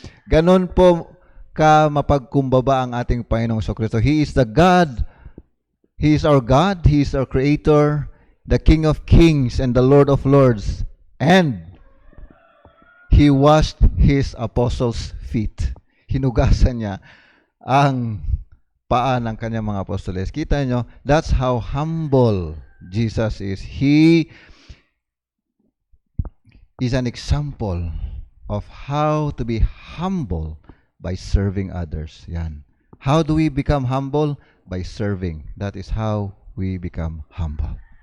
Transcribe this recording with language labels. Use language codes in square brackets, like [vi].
[tl] Ganon po ka mapagkumbaba ang ating Panginoong Kristo. [en] He is the God. He is our God. He is our Creator, the King of Kings and the Lord of Lords. And He washed His apostles' feet. [tl] Hinugasan niya ang paa ng kanyang mga apostoles. Kita nyo, [en] that's how humble Jesus is. He is an example of how to be humble by serving others. Yan. How do we become humble? By serving. That is how we become humble.